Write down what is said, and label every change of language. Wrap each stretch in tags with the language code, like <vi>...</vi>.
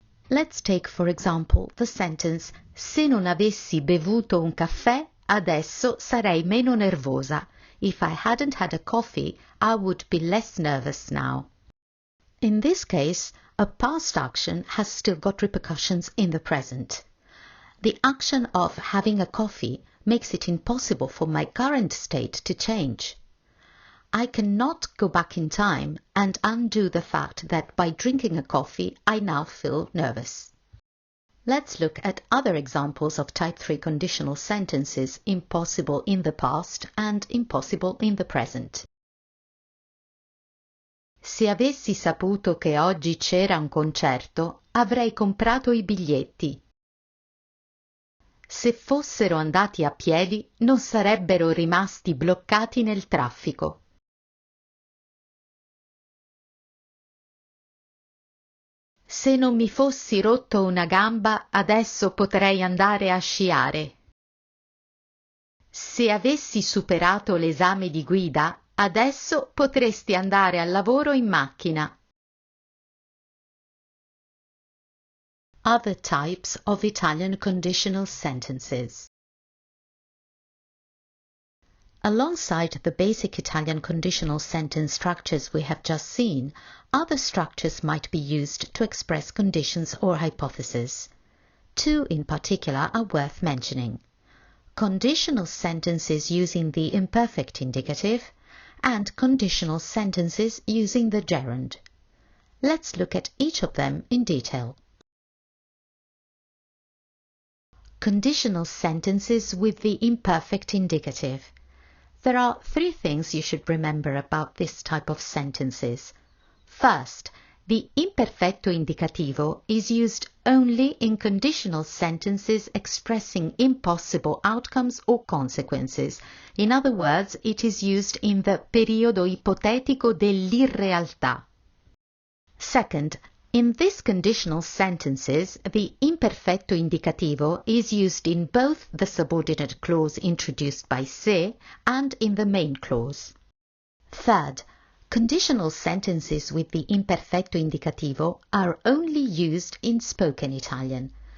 <en>Let's take, for example, the sentence</en> <it>se non avessi bevuto un caffè, adesso sarei meno nervosa.</it> <en>If I hadn't had a coffee, I would be less nervous now. In this case, a past action has still got repercussions in the present. The action of having a coffee makes it impossible for my current state to change. I cannot go back in time and undo the fact that by drinking a coffee I now feel nervous. Let's look at other examples of type 3 conditional sentences impossible in the past and impossible in the present.</en> <it>Se avessi saputo che oggi c'era un concerto, avrei comprato i biglietti. Se fossero andati a piedi, non sarebbero rimasti bloccati nel traffico. Se non mi fossi rotto una gamba, adesso potrei andare a sciare. Se avessi superato l'esame di guida, adesso potresti andare al lavoro in macchina.</it> <en>Other types of Italian conditional sentences. Alongside the basic Italian conditional sentence structures we have just seen, other structures might be used to express conditions or hypotheses. Two in particular are worth mentioning: conditional sentences using the imperfect indicative and conditional sentences using the gerund. Let's look at each of them in detail. Conditional sentences with the imperfect indicative. There are three things you should remember about this type of sentences. First, the imperfetto indicativo is used only in conditional sentences expressing impossible outcomes or consequences. In other words, it is used in the</en> <it>periodo ipotetico dell'irrealtà.</it> <en>Second, in these conditional sentences, the imperfetto indicativo is used in both the subordinate clause introduced by se and in the main clause. Third, conditional sentences with the imperfetto indicativo are only used in spoken Italian.</en>